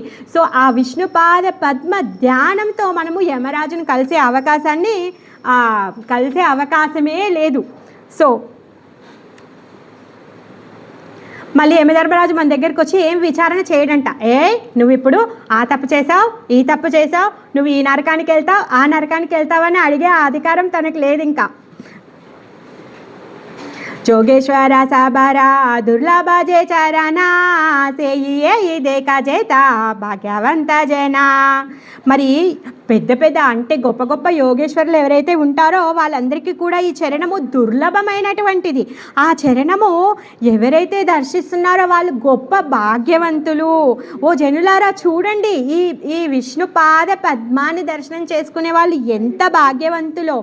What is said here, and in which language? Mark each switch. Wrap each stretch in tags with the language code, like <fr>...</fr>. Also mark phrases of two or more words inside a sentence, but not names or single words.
<te>సో ఆ విష్ణుపాద పద్మ ధ్యానంతో మనము యమరాజును కలిసే అవకాశమే లేదు. సో మళ్ళీ యమధర్మరాజు మన దగ్గరికి వచ్చి ఏం విచారణ చేయడంట. నువ్వు ఇప్పుడు ఆ తప్పు చేసావు, ఈ తప్పు చేసావు, నువ్వు ఈ నరకానికి వెళ్తావు, ఆ నరకానికి వెళ్తావని అడిగే అధికారం తనకు లేదు ఇంకా.</te> <or>ଯୋଗେଶ୍ୱର ସବାର ଦୁର୍ଲଭ ଯେ ଚରଣ ସେ ଯେ ଦେଖା ଯେତା ଭାଗ୍ୟବନ୍ତ ଜନା.</or> <te>మరి పెద్ద పెద్ద అంటే గొప్ప గొప్ప యోగేశ్వరులు ఎవరైతే ఉంటారో వాళ్ళందరికీ కూడా ఈ చరణము దుర్లభమైనటువంటిది. ఆ చరణము ఎవరైతే దర్శిస్తున్నారో వాళ్ళు గొప్ప భాగ్యవంతులు. ఓ జనులారా చూడండి, ఈ విష్ణుపాద పద్మాన్ని దర్శనం చేసుకునే వాళ్ళు ఎంత భాగ్యవంతులో.</te>